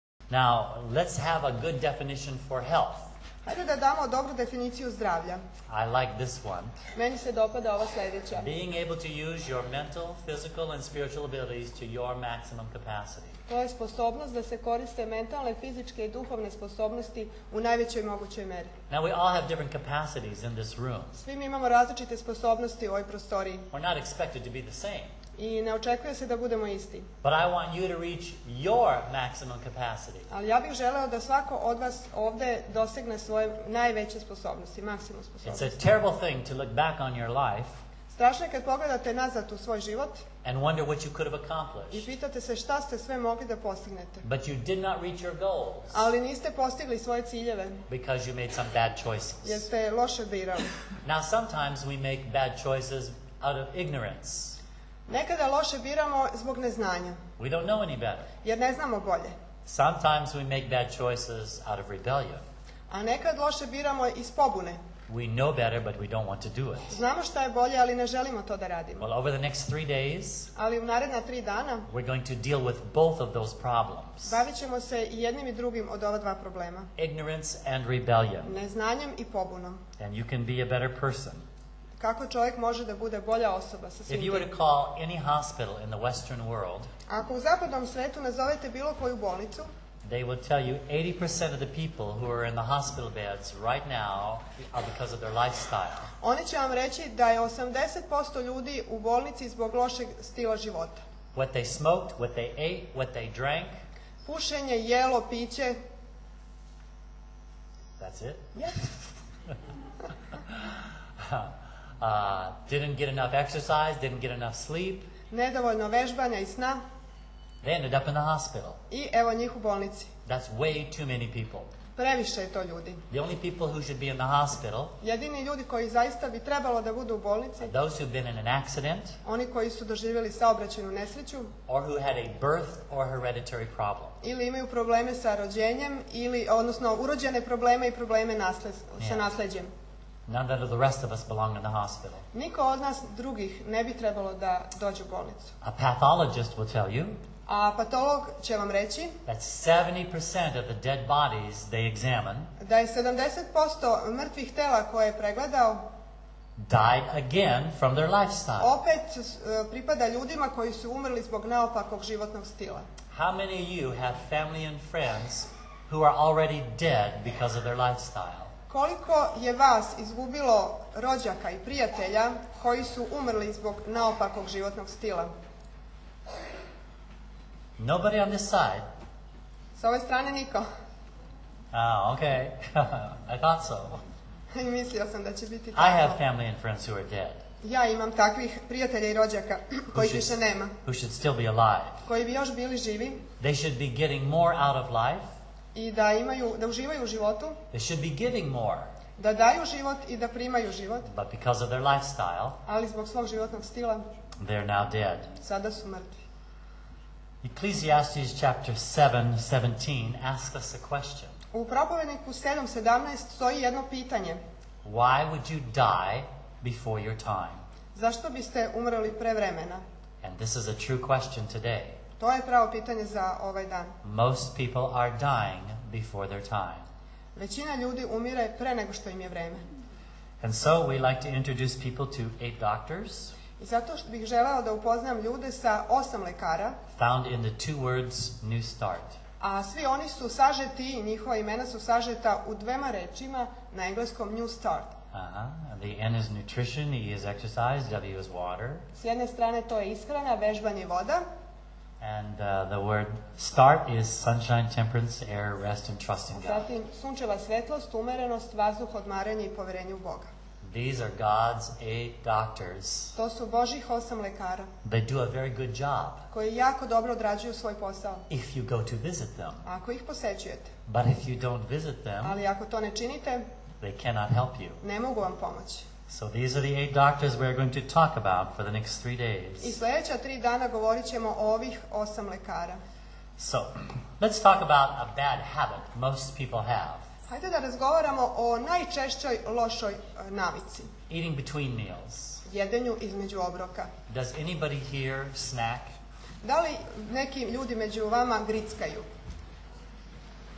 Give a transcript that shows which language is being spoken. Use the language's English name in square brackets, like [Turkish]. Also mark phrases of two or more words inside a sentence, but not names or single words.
[English] Now, let's have a good definition for health. [Serbian] Hajde da damo dobru definiciju zdravlja. [English] I like this one. [Serbian] Meni se dopada ova sljedeća. [English] Being able to use your mental, physical, and spiritual abilities to your maximum capacity. [Serbian] To je sposobnost da se koriste mentalne, fizičke i duhovne sposobnosti u najvećoj mogućoj meri. [English] Now, we all have different capacities in this room. [Serbian] Svi mi imamo različite sposobnosti u ovoj prostoriji. [English] We're not expected to be the same. [Serbian] I ne očekuje se da budemo isti. [English] But I want you to reach your maximum capacity. [Serbian] Ali ja bih želeo da svako od vas ovdje dosegne svoje najveće sposobnosti, maksimum sposobnosti. [English] It's a terrible thing to look back on your life [Serbian] Strašno je kad pogledate nazad u svoj život [English] and wonder what you could have [Serbian] i [English] accomplished. [Serbian] pitate se šta ste sve mogli da postignete. [English] But you did not reach your goals [Serbian] Ali niste postigli svoje ciljeve [English] because you made some bad choices. [Serbian] jer ste loše birali. [English] Now, sometimes we make bad choices out of ignorance. [Serbian] Nekada loše biramo zbog neznanja, [English] We don't know any better. [Serbian] jer ne znamo bolje. [English] Sometimes we make bad choices out of rebellion. [Serbian] A nekad loše biramo iz pobune. [English] We know better, but we don't want to do it. [Serbian] Znamo šta je bolje, ali ne želimo to da radimo. [English] Well, over the next 3 days, [Serbian] Ali u naredna 3 dana [English] we're going to deal with both of those problems. [Serbian] bavit ćemo se i jednim i drugim od ova dva problema. [English] Ignorance and rebellion. [Serbian] Neznanjem i pobunom. [English] And you can be a better person. [Serbian] Kako čovjek može da bude bolja osoba sa [English] If [Serbian] svim [English] you were [Serbian] tim. [English] to call any hospital in the Western world, [Serbian] Ako u zapadnom svetu nazovete bilo koju bolnicu, [English] they will tell you 80% of the people who are in the hospital beds right now are because of their lifestyle. [Serbian] oni će vam reći da je 80% ljudi u bolnici zbog lošeg stila života. [English] What they smoked, what they ate, what they drank, [Serbian] Pušenje, jelo, piće. [English] that's it. Yes. Didn't get enough exercise, didn't get enough sleep. [Serbian] Nedovoljno vežbanja i sna. [English] They ended up in the hospital. [Serbian] I evo njih u bolnici. [English] That's way too many people. [Serbian] Previše je to ljudi. [English] The only people who should be in the hospital [Serbian] Jedini ljudi koji zaista bi trebalo da budu u bolnici, [English] are those who've been in an accident [Serbian] oni koji su doživjeli saobraćajnu nesreću [English] or who had a birth or hereditary problem. [Serbian] ili imaju probleme sa rođenjem, ili, odnosno urođene probleme i probleme sa nasleđem. [English] None of the rest of us belong in the hospital. [Serbian] Niko od nas drugih ne bi trebalo da dođe u bolnicu. [English] A pathologist will tell you [Serbian] A patolog će vam reći [English] that 70% of the dead bodies they examine [Serbian] da je 70% mrtvih tela koje je pregledao [English] died again from their lifestyle. [Serbian] opet pripada ljudima koji su umrli zbog naopakog životnog stila. [English] How many of you have family and friends who are already dead because of their lifestyle? [Serbian] Koliko je vas izgubilo rođaka i prijatelja koji su umrli zbog naopakog životnog stila? [English] Nobody on this side. [Serbian] S ove strane niko. [English] Oh, okay. I thought so. [Serbian] I mislio sam da će biti [English] I have [Serbian] tako. [English] family and friends who are dead, [Serbian] Ja imam takvih prijatelja i rođaka kojih više nema, [English] who should still be alive. [Serbian] koji bi još bili živi [English] They should be getting more out of life. [Serbian] i da uživaju u životu, [English] They should be giving more. [Serbian] da daju život i da primaju život, [English] But because of their lifestyle, [Serbian] ali zbog svog životnog stila [English] they're now dead. [Serbian] sada su mrtvi. [English] Ecclesiastes chapter 7:17 asks us a question. [Serbian] U Propovedniku 7:17 stoji jedno pitanje. [English] Why would you die before your time? [Serbian] Zašto biste umrli pre vremena? [English] And this is a true question today. [Serbian] To je pravo pitanje za ovaj dan. [English] Most people are dying before their time. [Serbian] Većina ljudi umire pre nego što im je vreme. [English] And so we like to introduce people to 8 doctors [Serbian] I zato što bih želeo da upoznam ljude sa 8 lekara, [English] found in the 2 words new start. [Serbian] a svi oni su sažeti, njihova imena su sažeta u dvema rečima na engleskom New Start. [English] The N is nutrition, E is exercise, W is water. [Serbian] S jedne strane to je ishrana, vežbanje i voda, [English] And the word start is sunshine, temperance, air, rest, and trust in God. [Serbian] zatim sunčeva svetlost, umerenost, vazduh, odmaranje i poverenje u Boga. [English] These are God's 8 doctors. [Serbian] To su Božjih 8 lekara [English] They do a very good job [Serbian] koji jako dobro odrađuju svoj posao. [English] if you go to visit them. [Serbian] Ako ih posećujete, [English] But if you don't visit them, [Serbian] ali ako to ne činite, [English] they cannot help you. [Serbian] ne mogu vam pomoći. [English] So these are the 8 doctors we're going to talk about for the next 3 [Serbian] I [English] days. [Serbian] sljedeća 3 dana govorit ćemo o ovih 8 lekara. [English] So, let's talk about a bad habit most people have. [Serbian] Hajde da razgovaramo o najčešćoj lošoj navici. Eating between meals. Jedenju između obroka. Does anybody here snack? Da li neki ljudi među vama grickaju?